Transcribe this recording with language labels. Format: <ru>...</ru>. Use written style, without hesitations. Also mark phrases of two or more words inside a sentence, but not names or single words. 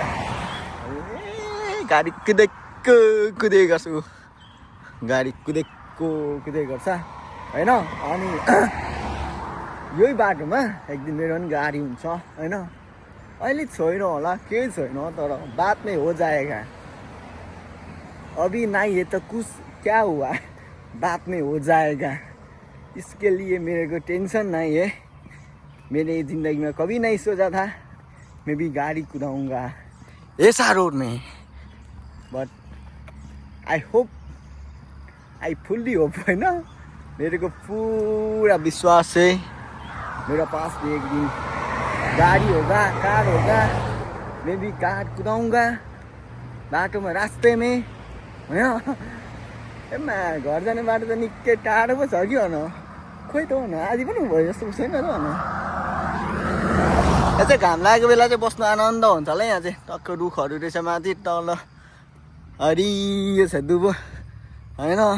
<ne>गाडी कुदै गर्छु, गाडी कुदै गर्छ होइन। अनि यही बाटोमा एक दिन मेरो पनि गाडी हुन्छ होइन। अहिले छैन होला, केही छैन, तर</ne> <hi>बात में हो जाएगा। अभी नहीं है तो कुछ क्या हुआ, बात में हो जाएगा। इसके लिए मेरे को टेंशन नहीं है। मेरे ज़िंदगी में कभी नहीं सोचा था मैं भी गाड़ी कुदाऊँगा ऐसा रोड में।</hi> <en>but I fully hope</en> <hi>है ना, मेरे को पूरा विश्वास है मेरा पास भी एक दिन गाड़ी होगा, कार होगा। मैं भी कार कुदाऊँगा बाटो में, रास्ते में होइन।</hi> <ne>घर जाने बाटो त निकै टाढो पो छ कि भन। खोइ त भन आज पनि भयो जस्तो छैन र भन। यहाँ चाहिँ घाम लागेको बेला चाहिँ बस्नु आनन्द हुन्छ होला। यहाँ चाहिँ टक्क रुखहरू रहेछ माथि तल हरियो छ दुबो होइन।</ne>